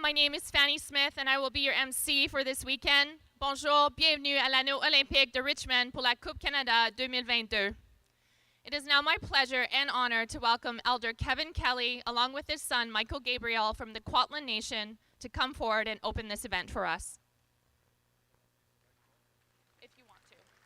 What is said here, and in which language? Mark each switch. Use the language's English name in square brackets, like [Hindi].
[English] My name is Fanny Smith and I will be your MC for this weekend. [French] Bonjour, bienvenue à l'anneau olympique de Richmond pour la Coupe Canada 2022. [English] It is now my pleasure and honor to welcome Elder Kevin Kelly along with his son Michael Gabriel from the Kwantlen Nation to come forward and open this event for us. If you want to.